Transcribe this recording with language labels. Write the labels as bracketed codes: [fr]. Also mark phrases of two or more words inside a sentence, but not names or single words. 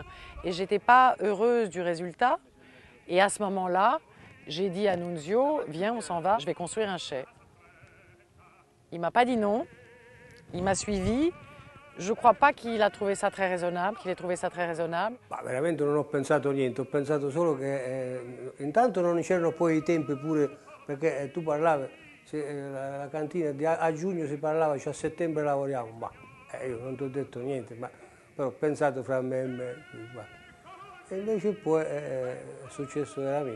[fr] Et je n'étais pas heureuse du résultat. Et à ce moment-là, j'ai dit à Nunzio, viens, on s'en va, je vais construire un chai. Il ne m'a pas dit non, il m'a suivi. Je ne crois pas qu'il a trouvé ça très raisonnable, qu'il ait trouvé ça très raisonnable. [it] Ma veramente non ho pensato niente, ho pensato solo che intanto non c'erano poi i tempi pure, perché tu parlavi. La cantina a giugno si parlava, cioè a settembre lavoriamo, ma io non ti ho detto niente, ma però ho pensato fra me e me. E invece poi è successo veramente.